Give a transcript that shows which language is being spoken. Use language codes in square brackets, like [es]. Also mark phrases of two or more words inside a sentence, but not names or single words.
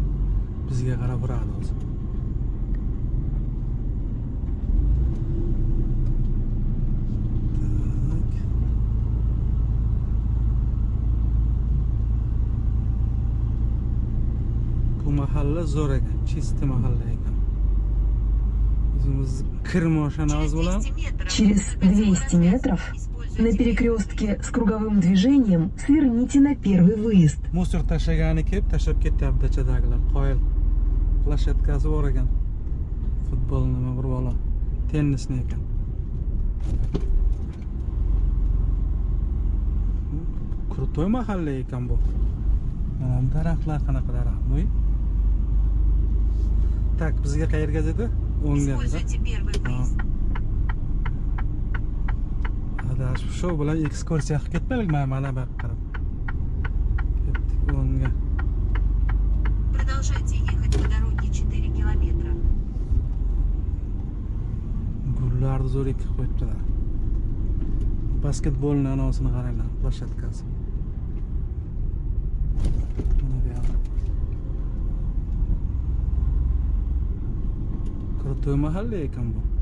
[uz] Bizga qarab uradi hozir. Bu mahalla zo'r ekan, chisti mahalla ekan. O'zimiz kir mashinamiz bilan [ru] через 200 метров на перекрестке с круговым движением сверните на первый выезд. [uz] musor tashlagani kelib tashlab ketyapti dachadagilar. Qoyil. Plashatkasi bor ekan. Futbol nima bir bola. Tennisni ekan. Krutoy mahalla ekan bu. Mana daraxtlar qanaqa daraxt bu? Tak, bizga qayerga dedi? O'ngga. [ru] Используйте первый выезд. [uz] Adash shu bilan ekskursiya qilib ketmaylikmi mana bu yoqqa qarab. Ketdik o'ngga. [ru] Продолжайте ехать по дороге 4 километра. [uz] Gullarni zo'r ekib qo'yibdilar. Basketbolning anosini qaranglar, plashatkasi. Mana bu yoq. Krutoy mahalla ekan bu.